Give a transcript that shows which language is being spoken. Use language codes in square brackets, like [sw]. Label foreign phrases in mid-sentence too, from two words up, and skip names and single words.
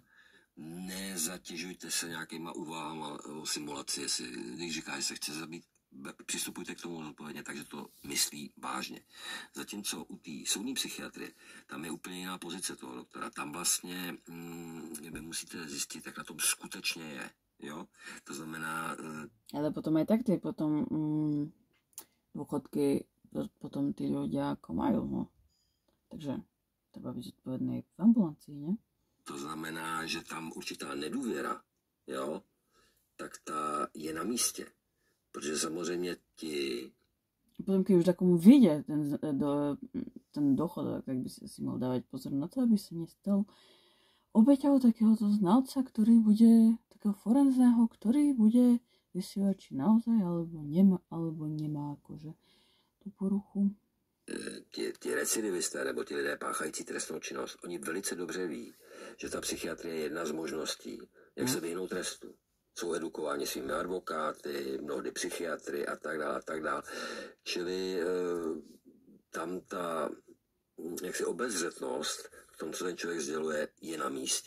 [cs] Nezatěžujte se nějakýma úvahama o simulaci, když říká, že se chce zabít, přistupujte k tomu zodpovědně, takže to myslí vážně. Zatímco u té soudní psychiatrie, tam je úplně jiná pozice toho doktora. Tam vlastně vy musíte zjistit, jak na tom skutečně je. Jo? To znamená... [sk] Ale potom aj tak tie potom dôchodky potom tí ľudia ako majú, no. Takže treba byť zodpovedný v ambulancii, ne? [cs] To znamená, že tam určitá nedůvěra, jo, tak ta je na místě. Protože samozřejmě ti... [sk] Potom, keď už takomu vyjde ten dochodok, tak by si mal dávať pozor na to, aby sa nestal obeťou takéhoto znalca, ktorý bude, takého forenzného, ktorý bude vysielať, či naozaj, alebo nemá akože tú poruchu. [cs] Ti recidivisté, nebo ti lidé páchající trestnou činnost, oni velice dobře ví, že ta psychiatrie je jedna z možností, jak se vyhnout trestu. Jsou edukováni svými advokáty, mnohdy psychiatry a tak dále, a tak dále. Čili tam ta jaksi obezřetnost v tom, co ten člověk sděluje, je na místě.